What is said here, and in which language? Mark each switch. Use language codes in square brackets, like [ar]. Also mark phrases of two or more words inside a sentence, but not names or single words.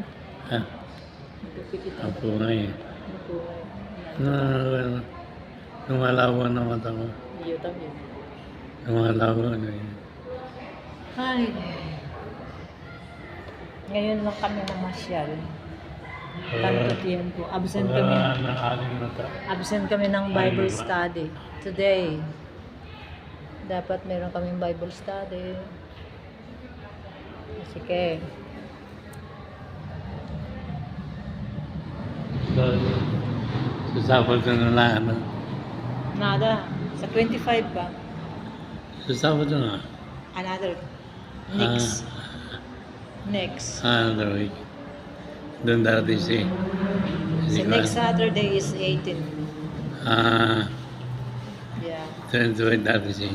[tl] Ha? Bakit pikit ang mata Ako nga eh. mo? Lumalawa na mata ko. [es] Iyo también. [tl] Lumalawa na yun. Hi. Ngayon lang kami namasyal. [es] Tanto tiempo. [tl] Absent kami ng [en] Bible study. [tl] Today. Dapat meron kaming [en] Bible study. [tl] Sige. Sa Sabado na lang. Ano? Nada. Sa 25 pa. Sa Sabado na. [en] Another. Next. Another week. [tl] Doon dati si. [en] So next Saturday is 18. Ah. Yeah. [tl] Doon dati si.